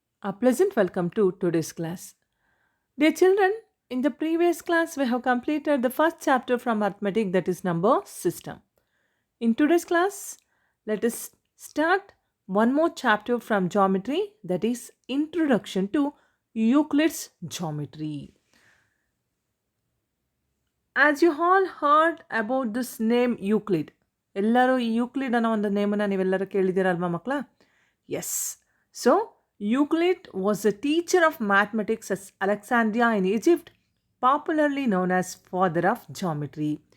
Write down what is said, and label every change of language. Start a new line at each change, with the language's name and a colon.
English: A pleasant welcome to today's class. Dear children, in the previous class, we have completed the first chapter from arithmetic, that is number system. In today's class, let us start one more chapter from geometry, that is introduction to Euclid's geometry. As you all heard about this name Euclid,
Kannada: ಎಲ್ಲರೂ ಈ Euclid ಅನ್ನೋ ಒಂದು ನೇಮನ್ನು ನೀವೆಲ್ಲರೂ ಕೇಳಿದ್ದೀರಲ್ವಾ ಮಕ್ಕಳ?
English: Yes. So Euclid was a teacher of mathematics at Alexandria in Egypt, popularly known as father of geometry.